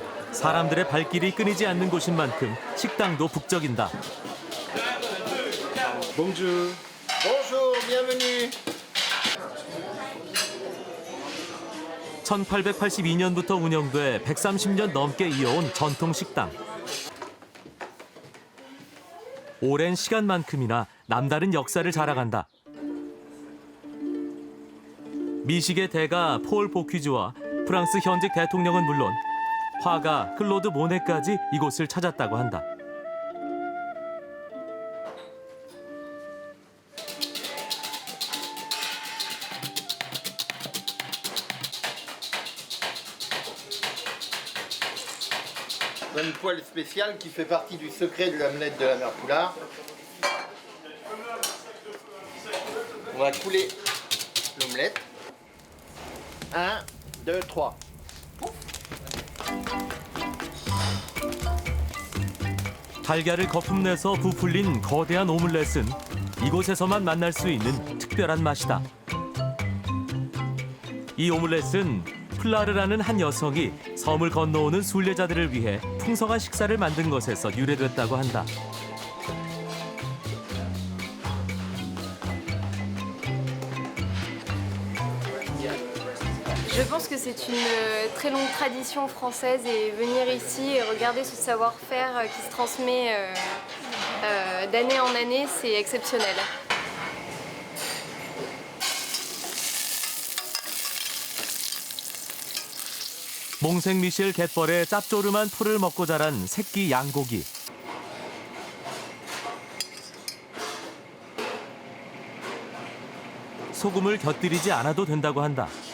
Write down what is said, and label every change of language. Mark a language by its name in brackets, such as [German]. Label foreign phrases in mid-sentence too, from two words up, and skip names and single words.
[Korean] 사람들의 발길이 끊이지 않는 곳인 만큼 식당도 북적인다. [French] Bonjour. Bonjour, bienvenue. [Korean] 1882년부터 운영돼 130년 넘게 이어온 전통 식당. 오랜 시간만큼이나 남다른 역사를 자랑한다. 미식의 대가 폴 보퀴즈와 프랑스 현직 대통령은 물론 화가 클로드 모네까지 이곳을 찾았다고 한다. [French] Une poêle spéciale qui fait partie du secret de l'omelette de la mère Poulard. On va couler l'omelette. 1, 2, 3. [Korean] 달걀을 거품 내서 부풀린 거대한 오믈렛은 이곳에서만 만날 수 있는 특별한 맛이다. 이 오믈렛은 플라르라는 한 여성이 섬을 건너오는 순례자들을 위해 풍성한 식사를 만든 것에서 유래됐다고 한다. [French] Je pense que c'est une très longue tradition française et venir ici et regarder ce savoir-faire qui se transmet d'année en année, c'est exceptionnel. [Korean] 몽생미셸 갯벌의 짭조름한 풀을 먹고 자란 새끼 양고기. 소금을 곁들이지 않아도 된다고 한다.